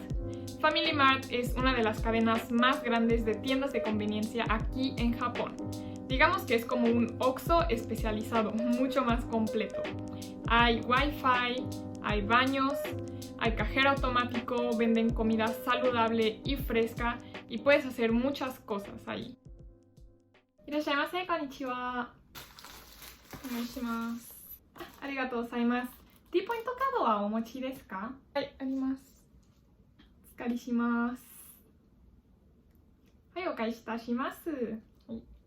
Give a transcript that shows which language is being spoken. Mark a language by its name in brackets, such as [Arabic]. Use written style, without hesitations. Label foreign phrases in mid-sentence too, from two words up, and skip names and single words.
[Spanish] Family Mart es una de las cadenas más grandes de tiendas de conveniencia aquí en Japón. Digamos que es como un OXXO especializado, mucho más completo. Hay wifi, hay baños, hay cajero automático, venden comida saludable y fresca y puedes hacer muchas cosas ahí. [Japanese] いらっしゃいませ、こんにちは。お願いします。ありがとうございます。T ポイントカードはお持ちですか？はい、あります。お借りします。はい、お返しいたします。はい。